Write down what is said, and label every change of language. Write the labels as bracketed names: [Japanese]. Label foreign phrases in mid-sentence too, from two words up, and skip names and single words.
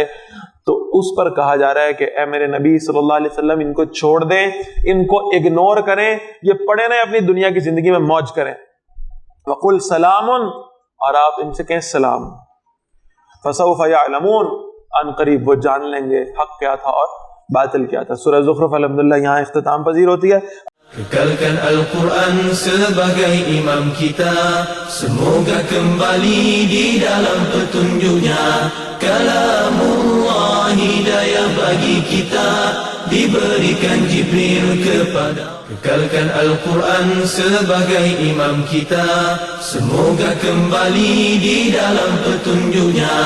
[Urdu] تو اس پر کہا جا رہا ہے کہ اے میرے نبی صلی اللہ علیہ وسلم ان کو چھوڑ دیں، ان کو اگنور کریں، یہ پڑے رہیں اپنی دنیا کی زندگی میں موج کریں. [Arabic] وَقُلْ سَلَامٌ، [Urdu] اور آپ ان سے کہیں سلام. [Arabic] فَسَوْفَ يَعْلَمُونَ، [Urdu] ان قریب وہ جان لیں گے حق کیا تھا اور باطل کیا تھا. سورہ زخرف الحمدللہ یہاں اختتام پذیر ہوتی ہے. [Malay] Kekalkan Al-Quran sebagai imam kita, semoga kembali di dalam petunjuknya. Kalamullah hidayah bagi kita, diberikan Jibril kepada. Kekalkan Al-Quran sebagai imam kita, semoga kembali di dalam petunjuknya.